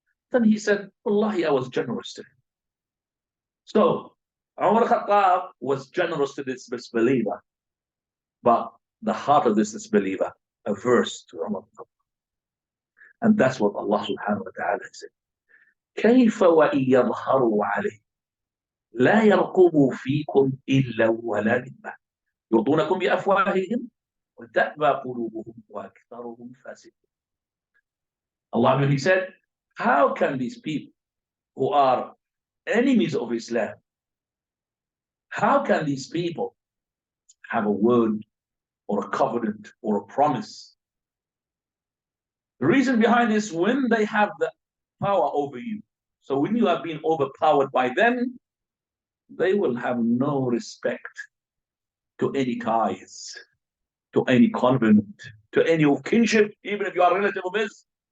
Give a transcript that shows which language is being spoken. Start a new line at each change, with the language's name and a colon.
English: Then he said, Wallahi, I was generous to him. So Umar Khattab was generous to this disbeliever. But the heart of this disbeliever averse to Umar Khattab. And that's what Allah subhanahu wa ta'ala said.
Arabic: كيف وإن يظهروا عليه لا يرقبوا فيكم إلا ولا ذمة يرضونكم بأفواههم وتأبى قلوبهم وأكثرهم فاسقون.
English: Allah, he said, how can these people who are enemies of Islam, how can these people have a word or a covenant or a promise? The reason behind this, when they have the power over you, so when you have been overpowered by them, they will have no respect to any ties, to any covenant, to any kinship, even if you are a relative of his.